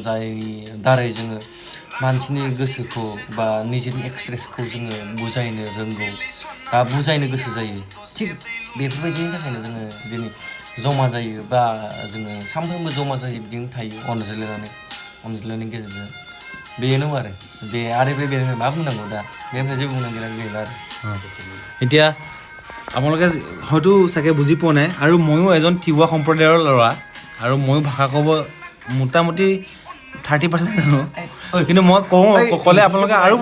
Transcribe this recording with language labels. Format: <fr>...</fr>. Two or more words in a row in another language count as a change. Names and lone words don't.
<brx>जाय दारै जोङो मानसिनि गोसोखौ बा निजेनि एक्सप्रेसखौ जोङो बुजायनो रोंगौ बा बुजायनो गोसो जायो थिग बेफोरबायदिनि थाखायनो जोङो दिनै जमा जायो बा जोङो सानफ्रोमबो जमा जायो बिदिनो थायो अनज्लायनायनि गेजेरजों बेनो आरो बे मा बुंनांगौ दा बेनिफ्राय जेबो बुंनांगौ गैला आरो</brx> <as>এতিয়া আপোনালোকে হয়তো চাগে বুজি পোৱা নাই আৰু ময়ো এজন তিৱা সম্প্ৰদায়ৰ ল'ৰা আৰু ময়ো ভাষা ক'ব মোটামুটি 30% জানো কিন্তু মই ক'লে আপোনালোকে আৰু</as>